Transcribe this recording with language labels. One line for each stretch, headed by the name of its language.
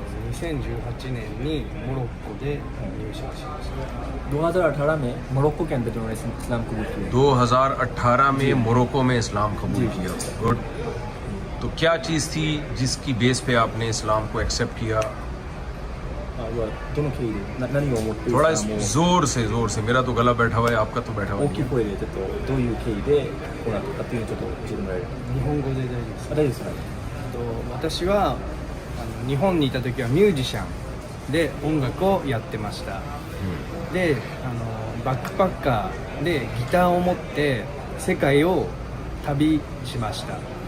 Japanese: 2018年にモロッコで入社しました。
Urdu: 2018 میں موروکو کے اندر انہوں نے اسلام قبول کیا. 2018 میں موروکو میں اسلام قبول کیا. گڈ. تو کیا چیز تھی جس کی بیس پہ آپ نے اسلام کو ایکسیپٹ کیا؟
Japanese: どの経緯で何を思って
Urdu: تھوڑا زور سے میرا تو گلا بیٹھا ہوا ہے, آپ کا تو بیٹھا ہوا
Japanese: 大
Urdu: ہے.
Japanese: きい声でちょっとどういう経緯でこうなったかっていうのをちょっと教えてもらえる？日本語で大丈夫ですか？大丈夫ですか？私は日本にいた時はミュージシャンで音楽をやってました。でバックパッカーでギターを持って世界を旅しました。